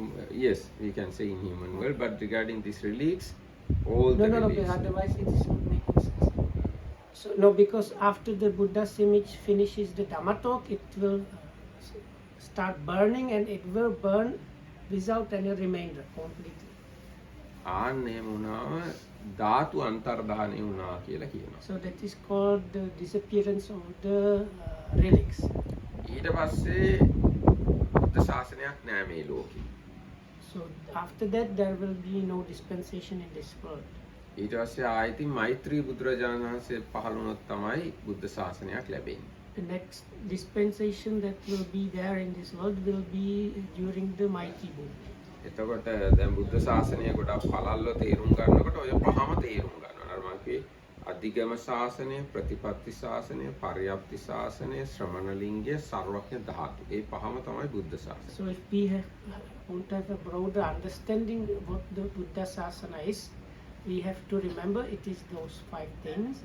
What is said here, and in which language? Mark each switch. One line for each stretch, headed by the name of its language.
English: Yes, we can say in human world, but regarding these relics, all No, the no, no, relics. but otherwise it is not making sense. So no, because after the Buddha's image finishes the Dhamma talk, it will start burning and it will burn without any remainder completely.
Sinhala: ආන්නේ වුණාම ධාතු අන්තර්ධානය වුණා කියලා කියනවා.
English: So that is called the disappearance of the relics.
Sinhala: ඊට පස්සේ බුද්ධ ශාසනයක් නෑ මේ ලෝකේ.
English: So after that there will be no dispensation in this world.
Sinhala: ඊට පස්සේ ආයති මෛත්‍රී බුදුරජාණන් වහන්සේ පහළ වුණොත් තමයි බුද්ධ ශාසනයක් ලැබෙන්නේ.
English: The next dispensation that will be there in this world will be during the mighty Buddha.
Sinhala: එතකොට දැන් බුද්ධ ශාසනය ගොඩක් පළල්ව තේරුම් ගන්නකොට ඔය පහම තේරුම් ගන්නවා. අර මම කිව්වේ අධිගම ශාසනය, ප්‍රතිපත්ති ශාසනය, පරියප්ති ශාසනය, ශ්‍රමණ ලිංගය, සර්වඥ ධාතු. ඒ පහම තමයි බුද්ධ ශාසනය.
English: So if we want to have a broader understanding what the Buddha Sasana is, we have to remember it is those 5 things.